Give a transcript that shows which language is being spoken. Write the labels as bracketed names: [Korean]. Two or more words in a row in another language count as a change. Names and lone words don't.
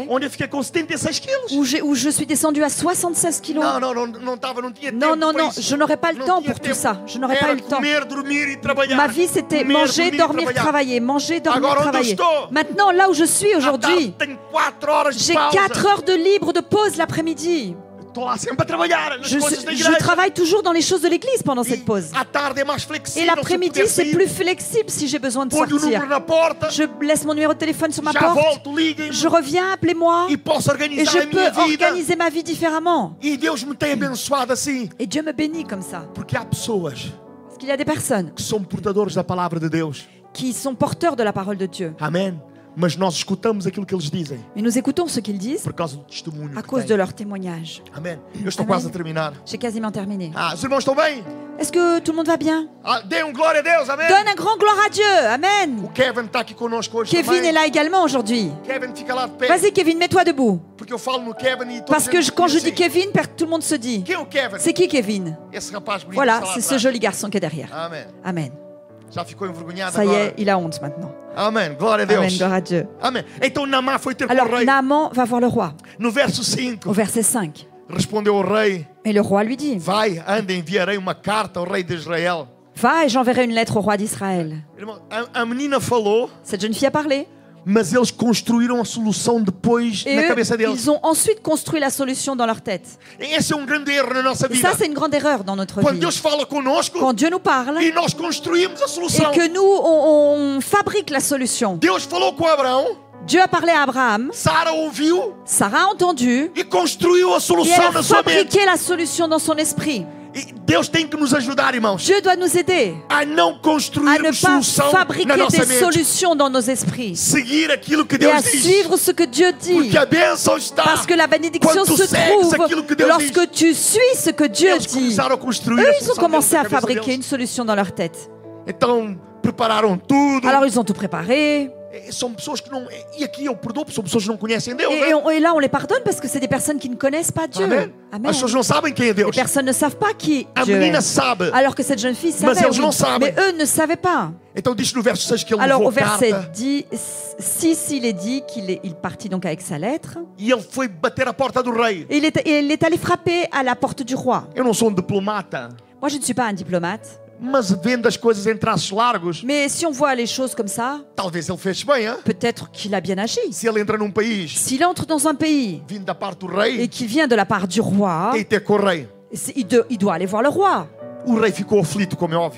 [Portuguese] onde eu fiquei com 76 quilos. [French] où je suis descendue à 76 kilos. [Portuguese] Não tinha tempo. [French] Non, non, [Portuguese] para [French] non, [Portuguese] isso. [French] je n'aurais pas le [Portuguese] Não [French] temps [Portuguese] tinha [French] pour [Portuguese] tempo. [French] tout ça. Je n'aurais pas [Portuguese] Era [French] eu le temps. [Portuguese] comer, dormir e trabalhar. [French] Ma vie, c'était [Portuguese] Comer, [French] manger, dormir, [Portuguese] trabalhar. [French] travailler. Manger, dormir, [Portuguese] Agora, onde eu [French] travailler. [Portuguese] estou? [French] Maintenant, là où je suis [Portuguese] À [French] aujourd'hui, [Portuguese] tarde tenho 4 horas de [French] j'ai [Portuguese] pausa. [French] 4 heures de libre de pause l'après-midi. [Portuguese] Estou lá sempre a trabalhar nas [French] Je, [Portuguese] coisas da [French] je [Portuguese] igreja. [French] travaille toujours dans les choses de l'église pendant [Portuguese] E [French] cette pause. [Portuguese] à tarde é mais [French] Et [Portuguese] flexível. [French] l'après-midi, [Portuguese] se puder [French] c'est [Portuguese] sair, [French] plus flexible si j'ai besoin de [Portuguese] ponho o [French] sortir. [Portuguese] número na porta, [French] Je laisse mon numéro de téléphone sur ma [Portuguese] já [French] porte. [Portuguese] volto, liguem-me [French] Je reviens, appelez-moi. [Portuguese] e posso [French] Et [Portuguese] organizar [French] je [Portuguese] a minha [French] peux [Portuguese] vida. [French] organiser ma vie différemment. [Portuguese] E Deus me tem abençoado assim. [French] Et Dieu me bénit comme ça. [Portuguese] Porque há pessoas [French] Parce qu'il y a des personnes [Portuguese] que são portadores da palavra de Deus. [French] qui sont porteurs de la parole de Dieu. [Portuguese] Amém? Mas nós escutamos aquilo que eles dizem [French] Mais nous écoutons ce qu'ils disent [Portuguese] por causa do testemunho [French] à [Portuguese] que [French] cause de [Portuguese] têm. [French] leur témoignage. [Portuguese] Amém. Eu estou Amém. quase a terminar. [French] J'ai quasiment terminé. [Portuguese] Os irmãos estão bem? [French] Est-ce que tout le monde va bien? [Portuguese] Dê glória a Deus, amém. [French] Donne un grand gloire à Dieu. Amen. [Portuguese] O Kevin está aqui conosco hoje [French] Kevin [Portuguese] também. [French] est là également aujourd'hui. [Portuguese] Kevin, fica lá de pé. [French] Vas-y Kevin, mets-toi debout. [Portuguese] Porque eu falo no Kevin e [French] Parce que quand je dis Kevin, tout le monde se dit. [Portuguese] Quem é o Kevin? [French] C'est qui Kevin? [Portuguese] Esse rapaz bonito [French] Voilà, [Portuguese] que está lá [French] c'est ce [Portuguese] atrás. [French] joli garçon qui est derrière. [Portuguese] Amém. [French] Amen. [Portuguese] Já ficou envergonhado [French] Ça y [Portuguese] agora. [French] est, il a honte maintenant. [Portuguese] Amém. Glória a Deus. [French] Amen, gloire à Dieu. [Portuguese] Amém. Então Naamã foi ter com o [French] Alors [Portuguese] rei. [French] Naaman va voir le roi. [Portuguese] No verso 5, [French] Au verset 5. [Portuguese] respondeu o rei: [French] Et le roi lui dit, [Portuguese] Vai, anda, enviarei uma carta ao rei de Israel. [French] va et j'enverrai une lettre au roi d'Israël. [Portuguese] Irmão, a menina falou, [French] Cette jeune fille a parlé. [Portuguese] mas eles construíram a solução depois [French] Et [Portuguese] na [French] eux, [Portuguese] cabeça deles. [French] ils ont ensuite construit la solution dans leur tête. [Portuguese] E esse é um grande erro na nossa [French] Et [Portuguese] vida. [French] ça, c'est une grande erreur dans notre [Portuguese] Quando [French] vie. [Portuguese] Deus fala conosco [French] Quand Dieu nous parle [Portuguese] e nós construímos a [French] et [Portuguese] solução. [French] que nous, on fabrique la solution. [Portuguese] Deus falou com Abraão, [French] Dieu a parlé à Abraham, [Portuguese] Sara ouviu [French] Sarah a entendu [Portuguese] e construiu a [French] et [Portuguese] solução [French] elle a [Portuguese] na sua mente. [French] fabriqué la solution dans son esprit. [Portuguese] E Deus tem que nos ajudar, irmãos, [French] Dieu doit nous aider [Portuguese] a não [French] à ne [Portuguese] construirmos [French] pas [Portuguese] solução [French] fabriquer [Portuguese] na nossa [French] des [Portuguese] mente. [French] solutions dans nos esprits [Portuguese] Seguir aquilo que [French] et à [Portuguese] Deus diz. [French] suivre ce que Dieu dit. [Portuguese] Porque a bênção está [French] Parce que la bénédiction [Portuguese] quando tu [French] se [Portuguese] segues aquilo que [French] trouve [Portuguese] Deus [French] lorsque [Portuguese] diz. [French] tu suis ce que Dieu [Portuguese] Eles [French] dit. [Portuguese] começaram a construir [French] Eux, [Portuguese] a [French] ils ont [Portuguese] solução [French] commencé [Portuguese] deles [French] à [Portuguese] na cabeça [French] fabriquer [Portuguese] deles. [French] une solution dans leur tête. [Portuguese] Então prepararam tudo. [French] Alors ils ont tout préparé. [Portuguese] São pessoas que não. E aqui eu perdoo, são pessoas que não conhecem Deus. [French] Et, [Portuguese] né? [French] et là, on les pardonne parce que c'est des personnes qui ne connaissent pas Dieu. [Portuguese] Amém? [French] Amen. [Portuguese] As pessoas não sabem quem é [French] Les [Portuguese] Deus. [French] personnes ne savent pas qui [Portuguese] A [French] Dieu [Portuguese] menina [French] est. [Portuguese] sabe. [French] Alors que cette jeune fille [Portuguese] Mas [French] savait, [Portuguese] eles não sabem. [French] mais eux ne savaient pas. [Portuguese] Então diz no verso 6 que ele [French] Alors [Portuguese] levou [French] au [Portuguese] a [French] verset [Portuguese] carta [French] 6, il est dit qu'il partit donc avec sa lettre. [Portuguese] e ele foi bater à porta do rei. [French] Et il est allé frapper à la porte du roi. [Portuguese] Eu não sou um diplomata, [French] Moi, je ne suis pas un diplomate. [Portuguese] mas vendo as coisas em traços largos, [French] Mais si on voit les choses comme ça, [Portuguese] talvez ele fez bem, [French] hein? peut-être qu'il a bien agi. [Portuguese] Se ele entra num país [French] S'il entre dans un pays [Portuguese] vindo da parte do [French] et [Portuguese] rei, [French] qu'il vient de la part du roi, [Portuguese] tem que ter com o rei. [French] il doit aller voir le roi. [Portuguese] O rei ficou aflito, como é óbvio.